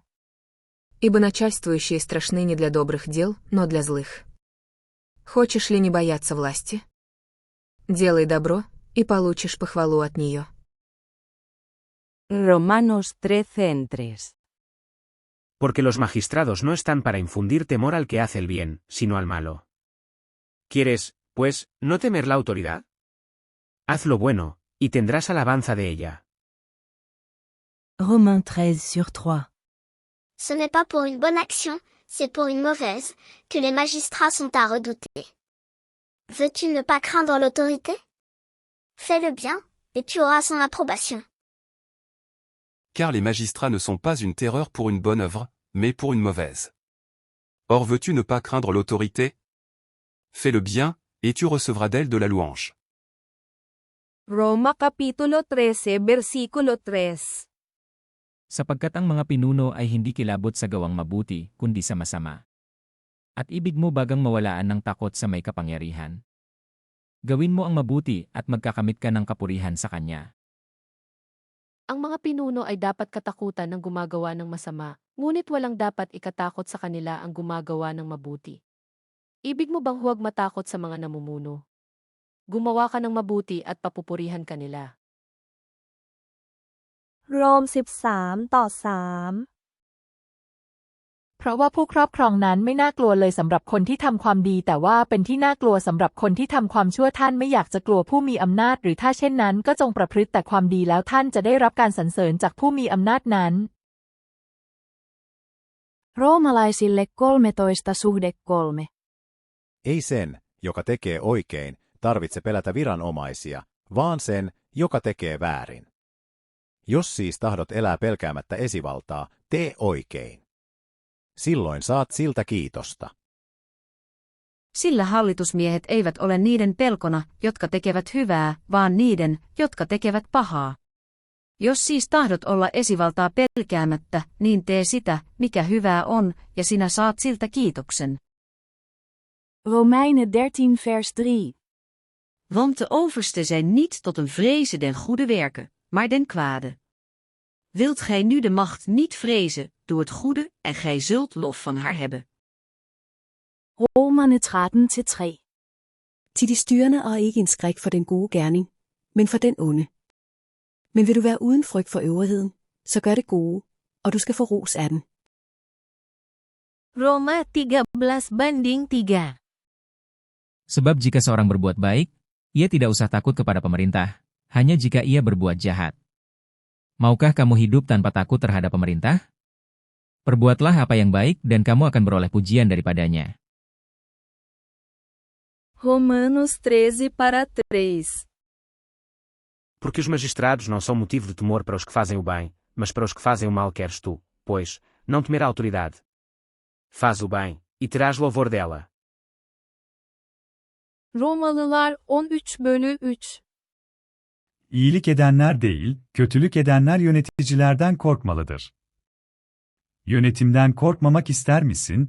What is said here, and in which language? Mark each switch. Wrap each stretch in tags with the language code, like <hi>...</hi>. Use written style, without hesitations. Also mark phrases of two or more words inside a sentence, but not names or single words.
<ru>Ибо начальствующие страшны не для добрых дел, но для злых. Хочешь ли не бояться власти? Делай добро, и получишь похвалу от нее.</ru> <es>Romanos 13:3. Porque los magistrados no están para infundir temor al que hace el bien, sino al malo. ¿Quieres, pues, no temer la autoridad? Haz lo bueno, y tendrás alabanza de ella.</es> <fr>Romains 13/3. Ce n'est pas pour une bonne action, c'est pour une mauvaise, que les magistrats sont à redouter. Veux-tu ne pas craindre l'autorité? Fais le bien, et tu auras son approbation. Car les magistrats ne sont pas une terreur pour une bonne œuvre, mais pour une mauvaise. Or veux-tu ne pas craindre l'autorité? Fais le bien, et tu recevras d'elle de la louange.</fr> <tl>Roma Kapitulo 13, versikulo 3. Sapagkat ang mga pinuno ay hindi kilabot sa gawang mabuti, kundi sa masama. At ibig mo bagang mawalaan ng takot sa may kapangyarihan? Gawin mo ang mabuti at magkakamit ka ng kapurihan sa Kanya. Ang mga pinuno ay dapat katakutan ng gumagawa ng masama, ngunit walang dapat ikatakot sa kanila ang gumagawa ng mabuti. Ibig mo bang huwag matakot sa mga namumuno? Gumawa ka ng mabuti at papupurihan kanila.</tl> <th>โรม 13:3 เพราะว่าผู้ครอบครองนั้นไม่น่ากลัวเลยสำหรับคนที่ทำความดีแต่ว่าเป็นที่น่ากลัวสำหรับคนที่ทำความชั่วท่านไม่อยากจะกลัวผู้มีอำนาจหรือถ้าเช่นนั้นก็จงประพฤติแต่ความดีแล้วท่านจะได้รับการสรรเสริญจากผู้มีอำนาจนั้น</th> <fi>Roomalaisille 13:3. Ei sen, joka tekee oikein, tarvitse pelätä viranomaisia, vaan sen, joka tekee väärin. Jos siis tahdot elää pelkäämättä esivaltaa, tee oikein. Silloin saat siltä kiitosta. Sillä hallitusmiehet eivät ole niiden pelkona, jotka tekevät hyvää, vaan niiden, jotka tekevät pahaa. Jos siis tahdot olla esivaltaa pelkäämättä, niin tee sitä, mikä hyvää on, ja sinä saat siltä kiitoksen.</fi> <nl>Romeinen 13:3. Want de overste zijn niet tot een vrezen den goede werken, maar den kwade. Wilt gij nu de macht niet vrezen, doe het goede, en gij zult lof van haar hebben.</nl> <da>Romerne 13:3. Til de styrende og ikke en skræk for den gode gerning, men for den onde. Men vil du være uden frygt for øvrigheden, så gør det gode, og du skal få ros af den.</da> <id>Roma 13:3. Sebab jika seorang berbuat baik, ia tidak usah takut kepada pemerintah, hanya jika ia berbuat jahat. Maukah kamu hidup tanpa takut terhadap pemerintah? Perbuatlah apa yang baik dan kamu akan beroleh pujian daripadanya.</id> <pt>Romanos 13:3. Porque os magistrados não são motivo de temor para os que fazem o bem, mas para os que fazem o mal queres tu, pois, não temer a autoridade. Faz o bem, e terás louvor dela.</pt> <tr>Romalılar 13:3. İyilik edenler değil, kötülük edenler yöneticilerden korkmalıdır. Yönetimden korkmamak ister misin?</tr>